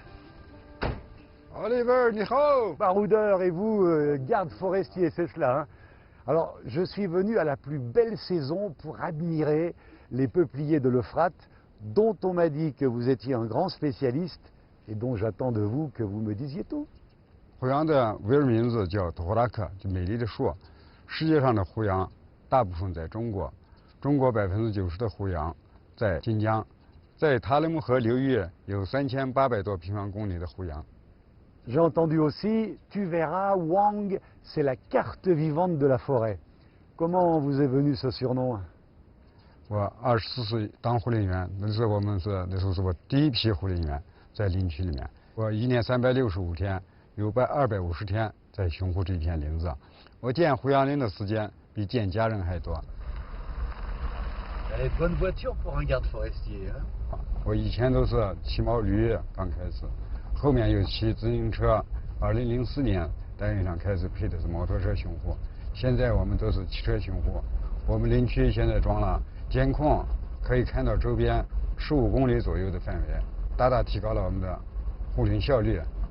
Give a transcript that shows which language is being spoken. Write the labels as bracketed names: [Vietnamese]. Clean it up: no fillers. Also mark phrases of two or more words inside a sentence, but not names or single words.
[Chinese] Oliver, 你好! [French] baroudeur et vous, garde forestier, c'est cela, hein? Alors, je suis venu à la plus belle saison pour admirer les peupliers de l'Euphrate, dont on m'a dit que vous étiez un grand spécialiste et dont j'attends de vous que vous me disiez tout. [Chinese] 胡杨的维尔名字叫托拉克，就美丽的树。世界上的胡杨大部分在中国，中国90%的胡杨在晋江，在塔里木河流域有3800多平方公里的胡杨。 [French] J'ai entendu aussi, tu verras, Wang, c'est la carte vivante de la forêt. Comment vous est venu ce surnom? [Chinese] 我24岁当护林员，那时候是我第一批护林员在林区里面。我1年365天，有250天在巡护这片林子。我见胡杨林的时间比见家人还多。 [French] Bonne voiture pour un garde forestier, hein? [Chinese] 我以前都是骑毛驴，刚开始，后面又骑自行车。2004年单位上开始配的是摩托车巡护，现在我们都是汽车巡护。我们林区现在装了监控，可以看到周边15公里左右的范围，大大提高了我们的护林效率。